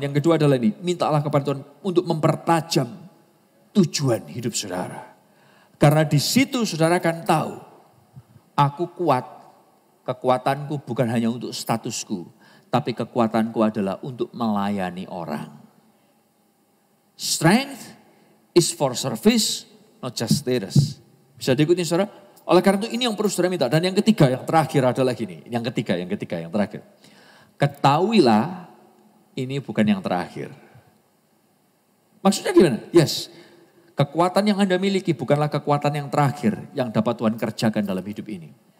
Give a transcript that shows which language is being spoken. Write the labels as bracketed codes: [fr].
[id] Yang kedua adalah ini, mintalah kepada Tuhan untuk mempertajam tujuan hidup saudara. Karena di situ saudara akan tahu, aku kuat, kekuatanku bukan hanya untuk statusku, tapi kekuatanku adalah untuk melayani orang. [en] Strength is for service, not just status. [id] Bisa diikuti saudara? Oleh karena itu ini yang perlu saudara minta. Dan yang ketiga, yang terakhir adalah gini. Yang ketiga, yang terakhir. Ketahuilah ini bukan yang terakhir. Maksudnya gimana? Yes. Kekuatan yang Anda miliki bukanlah kekuatan yang terakhir yang dapat Tuhan kerjakan dalam hidup ini.